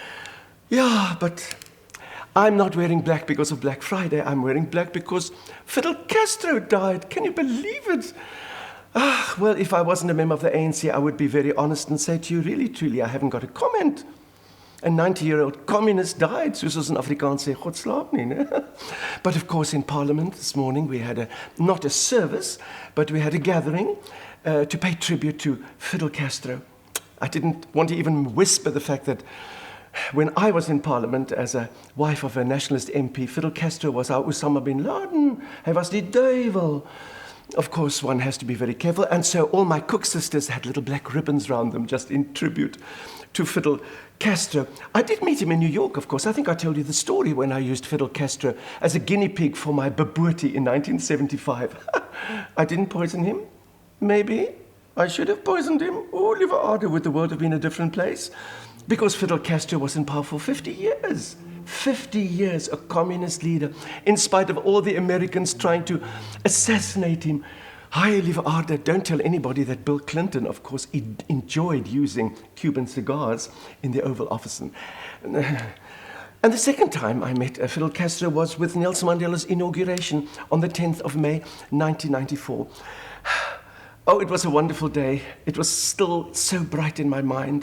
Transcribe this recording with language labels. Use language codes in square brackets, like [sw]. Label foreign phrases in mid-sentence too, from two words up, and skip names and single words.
[en] Yeah, but I'm not wearing black because of Black Friday. I'm wearing black because Fidel Castro died. Can you believe it? Well, if I wasn't a member of the ANC, I would be very honest and say to you, really, truly, I haven't got a comment. A 90-year-old communist died, [af] soos ons in Afrikaans sê, God slaap nie, né? [en] But of course, in Parliament this morning, we had not a service, but we had a gathering to pay tribute to Fidel Castro. I didn't want to even whisper the fact that when I was in Parliament as a wife of a nationalist MP, Fidel Castro was our Osama bin Laden. [af] Hy was die duivel. [en] Of course, one has to be very careful, and so all my cook sisters had little black ribbons around them, just in tribute to Fidel Castro. I did meet him in New York, of course. I think I told you the story when I used Fidel Castro as a guinea pig for my baboortie in 1975. I didn't poison him. Maybe I should have poisoned him. [af] Oh, lieve aarde, [en] would the world have been a different place? Because Fidel Castro was in power for 50 years. 50 years, a communist leader, in spite of all the Americans trying to assassinate him. Hi, [af] lieve aarde, [en] don't tell anybody that Bill Clinton, of course, enjoyed using Cuban cigars in the Oval Office. And the second time I met Fidel Castro was with Nelson Mandela's inauguration on the 10th of May, 1994. Oh, it was a wonderful day. It was still so bright in my mind.